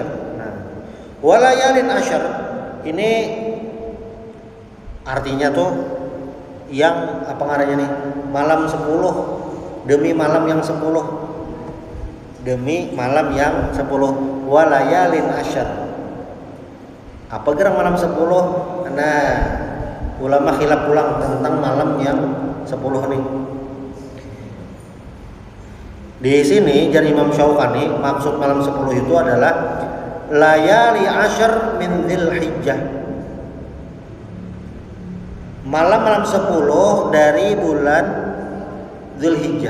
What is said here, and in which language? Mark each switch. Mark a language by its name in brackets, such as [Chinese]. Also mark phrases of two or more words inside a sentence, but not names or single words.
[Indonesian] Nah, [Arabic] وليال عشر [Indonesian] ini artinya tuh yang apa ngaranya nih? Malam 10 demi malam yang 10. Demi malam yang 10 [Arabic] وليال عشر. [Indonesian] Apa gerang malam 10? Nah, ulama khilaf ulang tentang malam yang 10 nih. Di sini dari Imam Syaukani maksud malam 10 itu adalah [Arabic] ليالي عشر من ذي الحجة. [Indonesian] Malam-malam 10 dari bulan Dzulhijjah.